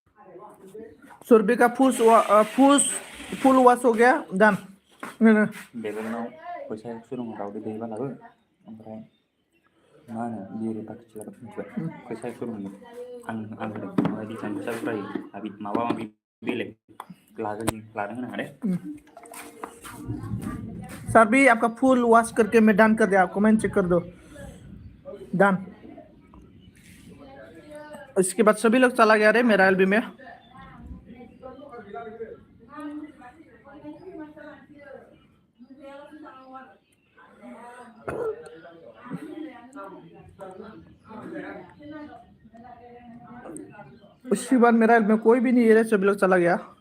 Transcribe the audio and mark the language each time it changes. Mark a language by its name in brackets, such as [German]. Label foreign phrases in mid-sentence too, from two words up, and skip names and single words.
[Hindi] सुरभि का [English] full wash [Hindi] हो गया डन [Bodo] बेगनाव फैसा सुरुं दाउदै दैबालाबो ओमफ्राय मा होनो बियो बाखि चिलार मिथिबाय फैसा सुरुं आं होदों ओमफ्राय डिजाइन फैसा प्राय माबा माबि बेलेग लादों होनो हादे [Hindi] सर भी आपका [English] full wash [Hindi] करके मैं डन कर दिया कमेंट चेक कर दो डन इसके बाद सभी लोग चला गया रे मेरा एलबी में उसके बाद मेरा एलबी में कोई भी नहीं है रे सभी लोग चला गया